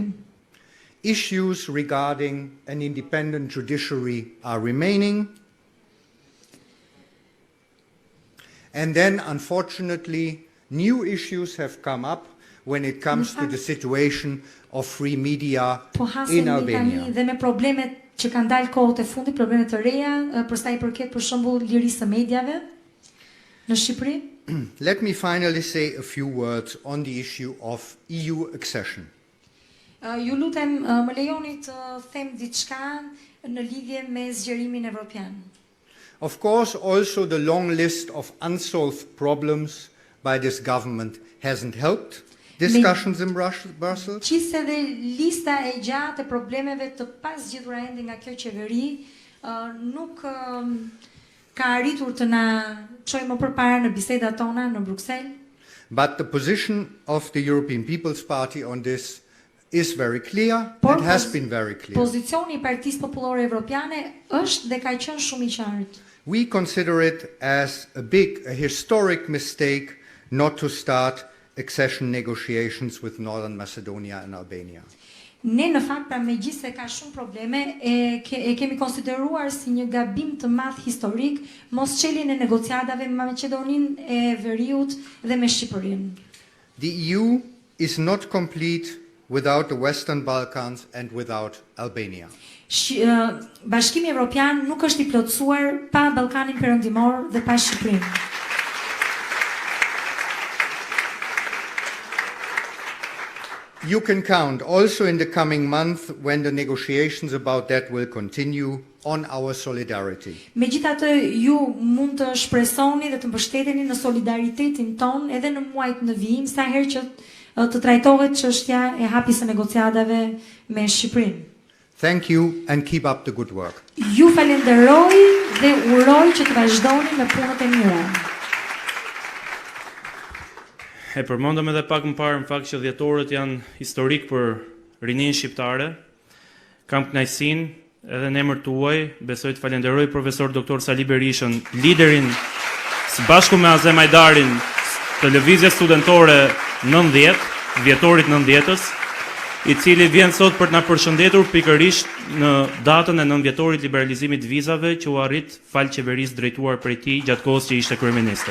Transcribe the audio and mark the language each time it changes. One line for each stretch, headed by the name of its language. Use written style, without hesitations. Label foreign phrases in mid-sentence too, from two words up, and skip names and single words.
English: Issues regarding an independent judiciary are remaining. And then, unfortunately, new issues have come up when it comes to the situation of free media in Albania.
Albanian: Dhe me problemet që kanë dalë kohët e fundit, problemet të reja, për sa i përket për shembull lirisë së mediave në Shqipëri.
English: Let me finally say a few words on the issue of EU accession.
Albanian: Ju lutem, më lejoni të them diçka në lidhje me zgjerimin evropian.
English: Of course, also the long list of unsolved problems by this government hasn't helped discussions in Brussels.
Albanian: Qise dhe lista e gjatë e problemeve të pasgjidhura ende nga kjo qeveri nuk ka arritur të na çojë më përpara në bisedat tona në Bruksel.
English: But the position of the European People's Party on this is very clear. It has been very clear.
Albanian: Pozicioni i Partisë Popullore Evropiane është dhe ka qenë shumë i qartë.
English: We consider it as a historic mistake not to start accession negotiations with Northern Macedonia and Albania.
Albanian: Ne në fakt pra megjithëse ka shumë probleme e kemi konsideruar si një gabim të madh historik mos çeljen e negociatave me Maqedoninë e Veriut dhe me Shqipërinë.
English: The EU is not complete without the Western Balkans and without Albania.
Albanian: Bashkimi Evropian nuk është i plotësuar pa Ballkanin Perëndimor dhe pa Shqipërinë.
English: You can count also in the coming month when the negotiations about that will continue on our solidarity.
Albanian: Megjithatë ju mund të shpresoni dhe të mbështeteni në solidaritetin ton edhe në muajt në vijim sa herë që të trajtohet çështja e hapjes së negociatave me Shqipërinë.
English: Thank you and keep up the good work.
Albanian: Ju falenderoj dhe uroj që të vazhdoni me punët e mira. E përmendëm edhe pak më parë në fakt që dhjetorët janë historik për rinin shqiptare. Kam kënaqësinë edhe në emër tuaj besoj të falenderoj profesor doktor Sali Berishën, liderin së bashku me Azem Ajdarin të lëvizjes studentore 90, vjetorit 90-s, i cili vjen sot për të na përshëndetur pikërisht në datën e 9 vjetorit liberalizimit vizave që u arrit fal qeverisë drejtuar prej tij gjatë kohës që ishte kryeministër.